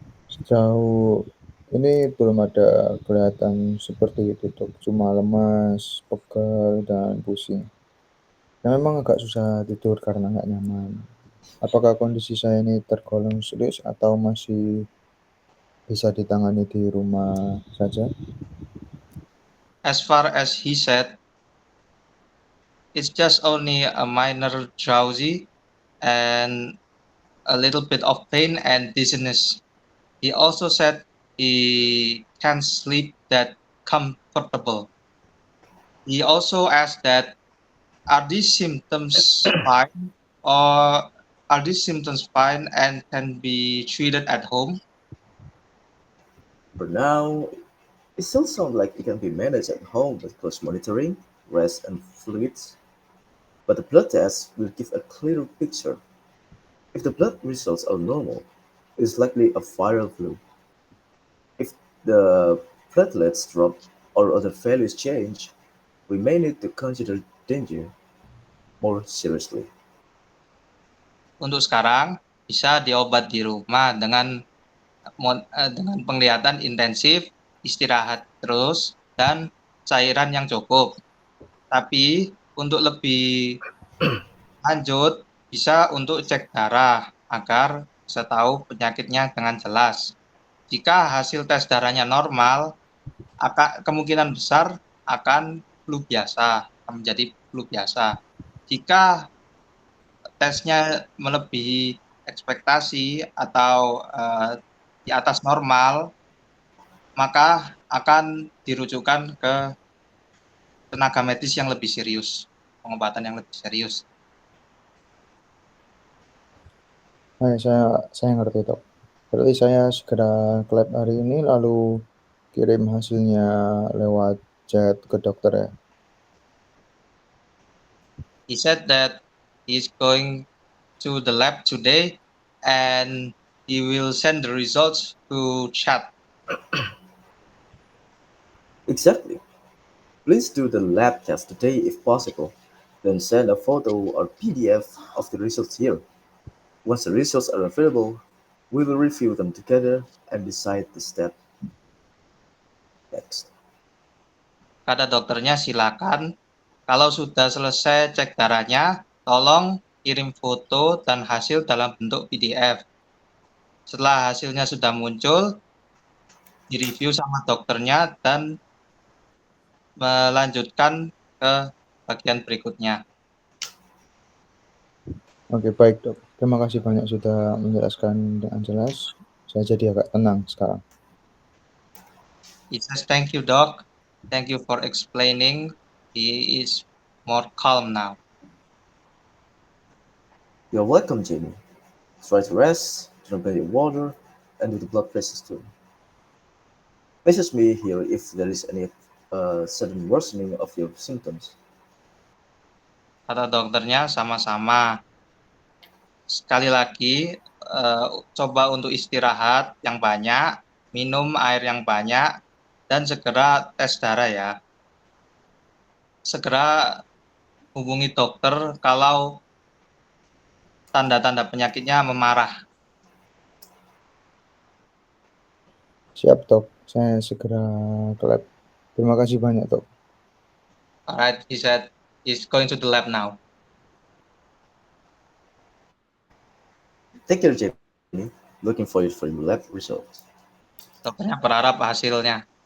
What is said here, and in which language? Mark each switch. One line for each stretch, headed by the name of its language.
Indonesian: Sejauh ini belum ada kelihatan seperti itu, Dok. Cuma lemas, pegal, dan pusing. Ya, memang agak susah tidur karena nggak nyaman. Apakah kondisi saya ini tergolong serius atau masih bisa ditangani di rumah saja?
English: As far as he said, it's just only a minor drowsy and a little bit of pain and dizziness. He also said he can't sleep that comfortable. He also asked that, are these symptoms fine, or are these symptoms fine and can be treated at home? For now, it still sounds like it can be managed at home with close monitoring, rest, and fluids, but the blood test will give a clearer picture. If the blood results are normal, it is likely a viral flu. If the platelets drop or other values change, we may need to consider danger more seriously.
Indonesian: Untuk sekarang bisa diobat di rumah dengan penglihatan intensif, istirahat terus, dan cairan yang cukup. Tapi untuk lebih lanjut, bisa untuk cek darah agar bisa tahu penyakitnya dengan jelas. Jika hasil tes darahnya normal, kemungkinan besar akan flu biasa, akan menjadi flu biasa. Jika tesnya melebihi ekspektasi atau di atas normal, maka akan dirujukan ke tenaga medis yang lebih serius, pengobatan yang lebih serius. Saya ngerti, Dok. Berarti saya segera ke lab hari ini lalu kirim hasilnya lewat chat ke dokter ya.
English: He said that he's going to the lab today and he will send the results to chat. Exactly. Please do the lab test today if possible. Then send a photo or PDF of the results here. Once the results are available, we will review them together and decide the step next.
Indonesian: Kata dokternya, silakan. Kalau sudah selesai cek darahnya, tolong kirim foto dan hasil dalam bentuk PDF. Setelah hasilnya sudah muncul, direview sama dokternya dan melanjutkan ke bagian berikutnya. Oke, baik dok. Terima kasih banyak sudah menjelaskan dengan jelas. Saya jadi agak tenang sekarang.
English: He says, thank you, doc. Thank you for explaining. He is more calm now. You're welcome, Jamie. Try to rest, drink plenty of water, and do the blood pressures too. Message me here if there is any sudden worsening of your symptoms.
Indonesian: Kata dokternya, sama-sama. Sekali lagi, coba untuk istirahat yang banyak, minum air yang banyak, dan segera tes darah ya. Segera hubungi dokter kalau tanda-tanda penyakitnya memarah. Siap dok, saya segera ke lab. Terima kasih banyak dok.
English: Alright, he said he's going to the lab now. Take care, Jamie. Looking forward for your lab results.
Indonesian: Dokternya berharap hasilnya.